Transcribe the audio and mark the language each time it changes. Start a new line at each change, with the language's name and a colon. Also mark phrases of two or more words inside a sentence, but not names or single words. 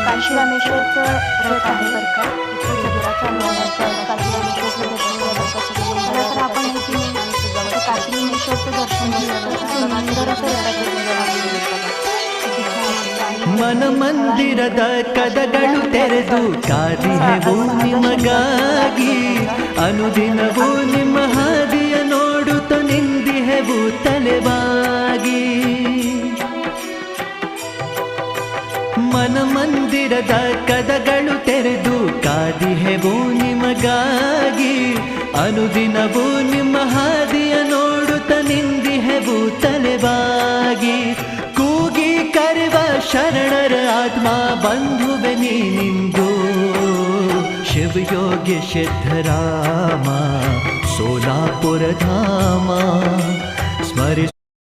Marathi: काशी रामेश्वरचं व्रत आहे बरं का. इथे जगराच्या नियमानुसार काशी रामेश्वरचं दर्शन खरं तर आपण इथे काशी रामेश्वरचं दर्शन घेतलं सुंदर असं
Kannada: मन ಮಂದಿರದ ಕದಗಳು ತೆರೆದು ಕಾದಿಹೆವು ನಿಮಗಾಗಿ ಅನುದಿನವೂ ನಿಮ್ಮ ಹಾದಿಯ ನೋಡುತ್ತ ನಿಂದಿಹೆವು ತಲೆಬಾಗಿ ಮನ ಮಂದಿರದ ಕದಗಳು ತೆರೆದು ಕಾದಿಹೆವು ನಿಮಗಾಗಿ ಅನುದಿನವೂ ನಿಮ್ಮ ಹಾದಿಯ ನೋಡುತ್ತ ನಿಂದಿಹೆವು ತಲೆಬಾಗಿ ಕೂಗಿ ಕರೆವ ಶರಣರ ಆತ್ಮ ಬಂಧುವೆ ನೀನಿಂದು ಶಿವಯೋಗಿ ಸಿದ್ಧರಾಮ ಸೋಲಾಪುರ ಧಾಮ ಸ್ಮರಿಸ